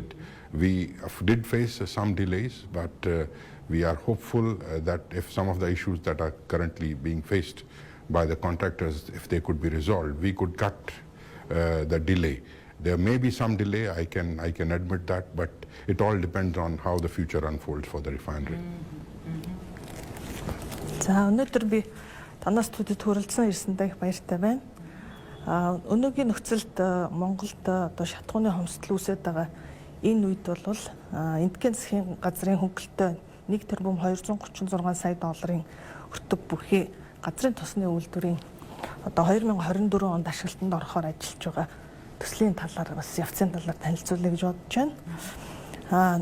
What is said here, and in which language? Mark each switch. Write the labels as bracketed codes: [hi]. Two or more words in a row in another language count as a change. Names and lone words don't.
[en] We did face some delays, but we are hopeful that if some of the issues that are currently being faced by the contractors, if they could be resolved, we could cut the delay. There may be some delay, I can admit that, but it all depends on how the future unfolds for the refinery. [mn] За, өнөөдөр би танаас студид хүрэлцэн ирсэндээ баяртай байна. Өнөөгийн нөхцөлд Монголд одоо шатхууны хомсдол үүсэж байгаа энэ үед бол энтхийн засгийн газрын хөнгөлөлтөй 1,236 сая долларын өртөг бүхий газрын тосны үйлдвэрийн одоо 2024 онд ашиглалтанд орохоор ажиллаж байгаа төслийн талаар бас явцын талаар танилцуулъя гэж бодож байна.